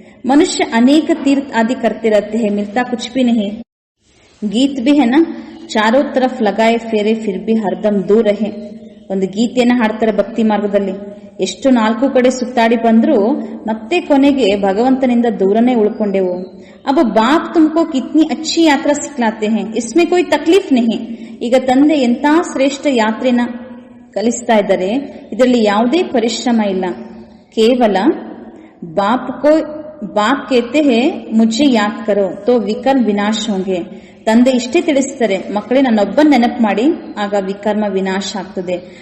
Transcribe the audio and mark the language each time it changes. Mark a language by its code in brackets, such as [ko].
[hi] ಮನುಷ್ಯ ಅನೇಕ ತೀರ್ಥ ಆದಿ करते रहते हैं, मिलता कुछ भी नहीं. ಗೀತ್ भी है ना, चारों तरफ लगाए फेरे फिर भी हरदम दूर रहे. [kn] ಒಂದು ಗೀತೆಯನ್ನ ಹಾಡ್ತಾರೆ ಭಕ್ತಿ ಮಾರ್ಗದಲ್ಲಿ. ಎಷ್ಟು 4 ಕಡೆ ಸುತ್ತಾಡಿ ಬಂದ್ರು ಮತ್ತೆ ಕೊನೆಗೆ ಭಗವಂತನಿಂದ ದೂರನೇ ಉಳ್ಕೊಂಡೆವು. [hi] अब बाप तुमको कितनी अच्छी यात्रा सिखलाते हैं, इसमें कोई तकलीफ नहीं. [kn] ಈಗ ತಂದೆ ಎಂತ ಶ್ರೇಷ್ಠ ಯಾತ್ರೆನ ಕಲಿಸ್ತಾ ಇದ್ದಾರೆ, ಇದರಲ್ಲಿ ಯಾವುದೇ ಪರಿಶ್ರಮ ಇಲ್ಲ. [hi] ಕೇವಲ ಬಾಪ್ ಕೇತೆ ಹೇ ಮುझे ಯಾದ್ ಕರೋ ತೋ ವಿಕರ್ಮ ವಿನಾಶ ಹೋಂಗೆ. [kn] ತಂದೆ ಇಷ್ಟೇ ತಿಳಿಸ್ತಾರೆ, ಮಕ್ಕಳೇ ನನ್ನೊಬ್ಬನ್ ನೆನಪು ಮಾಡಿ, ಆಗ ವಿಕರ್ಮ ವಿನಾಶ ಆಗ್ತದೆ.